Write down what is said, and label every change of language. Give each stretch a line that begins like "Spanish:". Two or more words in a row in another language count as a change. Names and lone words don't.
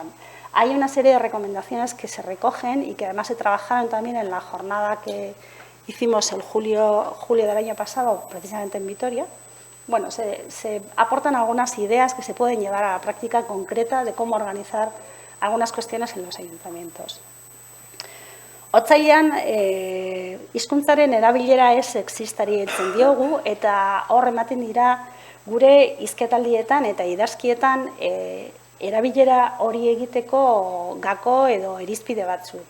Spanish: Hay una serie de recomendaciones que se recogen y que además se trabajaron también en la jornada que hicimos el julio del año pasado, precisamente en Vitoria. Bueno, se aportan algunas ideas que se pueden llevar a la práctica concreta de cómo organizar algunas cuestiones en los ayuntamientos.
Basque: Otsailean, hizkuntzaren erabilera ez sexistari heltzen diogu eta hor ematen dira gure hizketaldietan eta idazkietan erabilera hori egiteko gako edo irizpide batzuk.